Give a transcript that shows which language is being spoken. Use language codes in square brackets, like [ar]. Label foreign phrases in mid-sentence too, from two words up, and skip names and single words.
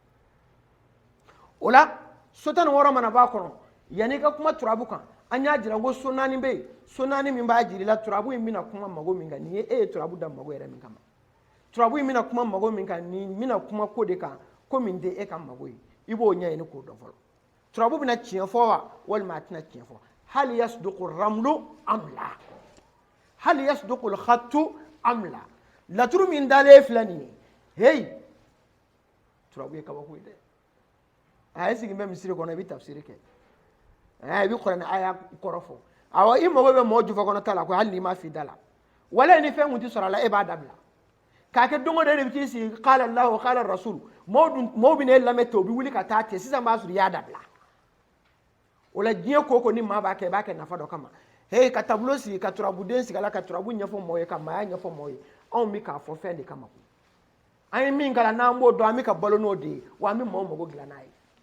[bm] o la sutani wɔɔrɔ mana b'a kɔnɔ yanni i ka kuma turabu kan an y'a jira ko so naani bɛ yen so naani min b'a jir'i la turabu in bɛna kuma mago min kan nin ye e ye turabu da mago yɛrɛ min kama turabu in bɛna kuma mago min kan nin bɛna kuma ko de kan ko min tɛ e ka mago ye i b'o ɲɛɲini k'o dɔn fɔlɔ turabu bɛna tiɲɛ fɔ wa walima a tɛna tiɲɛ fɔ [ar] هل يصدق الرمل أم لا هل يصدق الخط أم لا [bm] laturu min dalen filɛ nin ye heyi turabu ye kabako ye dɛ a ye sigi bɛ misiri kɔnɔ i bɛ tafsiri kɛ i bɛ kuranɛ aya kɔrɔ fɔ awɔ i mago bɛ mɔgɔ jufa kɔnɔ ta la ko hali n'i ma fi da la wala ni fɛn kun tɛ sɔrɔ a la e b'a dabila k'a kɛ don o don e de bɛ t'i sigi [ar] قال الله قال رسول [bm] mɔgɔw bɛ n'e lamɛn ten u bɛ wuli ka taa ten sisan b'a sɔrɔ i y'a dabila o la diɲɛ ko o ko ni maa b'a kɛ i b'a kɛ nafa dɔ kama ka taabolo sigi ka turabuden sigi a la ka turabu ɲɛfɔ mɔgɔw ye ka maaya ɲɛfɔ mɔgɔw ye anw bɛ k'a fɔ fɛn de kama an ye min kalan n'an b'o dɔn an bɛ ka balo n'o de ye wa an bɛ mɔgɔw mago dilan n'a ye